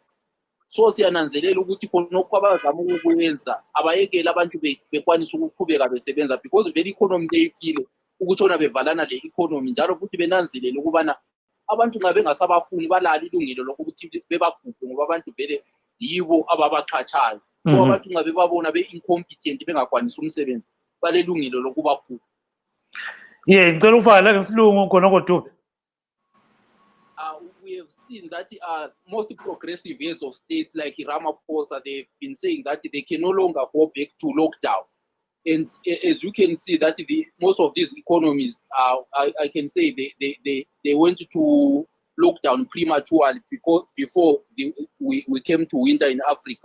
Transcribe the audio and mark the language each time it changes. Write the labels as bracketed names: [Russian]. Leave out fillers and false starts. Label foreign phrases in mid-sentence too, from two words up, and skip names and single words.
[North Ndebele] So siyananzelela ukuthi khonokho abazama ukukwenza abayekele abantu bekwanisa ukuqhubeka besebenza because vele i-economy leyifile ukutshona bevalana le-economy njalo futhi benanzelele ukubana abantu nxa bengasabafuni balala ilungelo lokuthi bebakhuphe ngoba abantu vele yibo ababaqhatshayo. So abantu nxa bebabona be-incompetent bengakwanisa umsebenzi balelungelo lokubakhupha. Ngicela ukufaka ngesilungu khonokho Dube. [English] We have seen that most progressive heads of states like Ramaphosa, they've been saying that they can no longer go back to lockdown. And as you can see that most of these economies, I can say they went to lockdown prematurely because before we came to winter in Africa.